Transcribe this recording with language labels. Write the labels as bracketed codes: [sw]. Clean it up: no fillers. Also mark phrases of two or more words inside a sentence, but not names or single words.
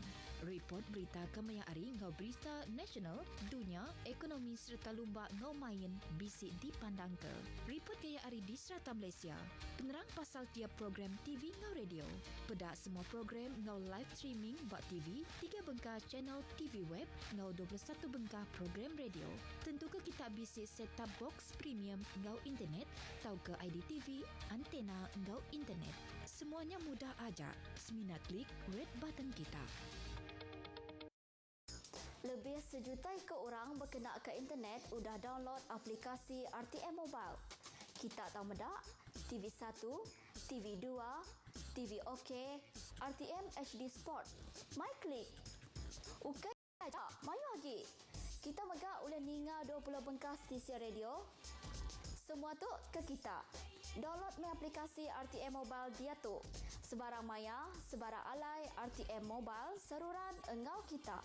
[iba] Report berita kemaya hari ngau berita nasional, dunia, ekonomi serta lumba ngau main bisi dipandang ke. Report gaya hari di serata Malaysia. Penerang pasal tiap program TV ngau radio. Pedak semua program ngau [en] live streaming [iba] bak TV, 3 bengkah channel TV web, ngau 21 bengkah program radio. Tentu ke kita bisik [en] set-top box premium [iba] ngau internet, tau ke IDTV, antena ngau internet. Semuanya mudah aja. Semina klik [en] red button [iba] kita. Lebih sejuta ke orang berkenaan ke internet udah download aplikasi RTM Mobile. Kita tahu medak? TV1, TV2, TV OK, RTM HD Sport. My Click. Ukai aja, mayu lagi. Kita megak boleh ninga 20 bengkah stesen radio. Semua tu ke kita. Download me aplikasi RTM Mobile dia tu. Sebarang maya, sebarang alai RTM Mobile seruran engau kita.